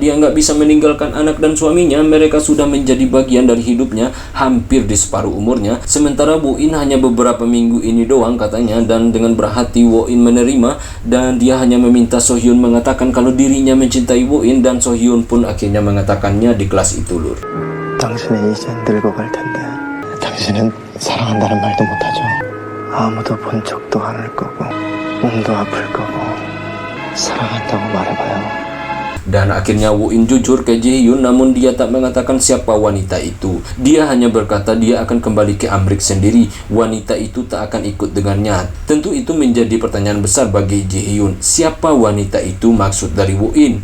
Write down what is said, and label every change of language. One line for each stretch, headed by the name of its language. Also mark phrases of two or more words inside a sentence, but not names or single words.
Indonesian: Dia nggak bisa meninggalkan anak dan suaminya. Mereka sudah menjadi bagian dari hidupnya hampir di separuh umurnya. Sementara Woo-in hanya beberapa minggu ini doang katanya dan dengan berhati Woo-in menerima dan dia hanya meminta Sohyun mengatakan kalau dirinya mencintai Woo-in dan Sohyun pun akhirnya mengatakannya di kelas itu lur.
Korean: 당신은 이젠 늙어갈 텐데 당신은 사랑한다는 말도 못하죠. 아무도 본 적도 않을 거고 몸도 아플 거고 사랑한다고 말해봐요.
Indonesian: Dan akhirnya Woo-in jujur ke Ji-hyun namun dia tak mengatakan siapa wanita itu. Dia hanya berkata dia akan kembali ke Amrik sendiri. Wanita itu tak akan ikut dengannya. Tentu itu menjadi pertanyaan besar bagi Ji-hyun. Siapa wanita itu maksud dari Woo-in?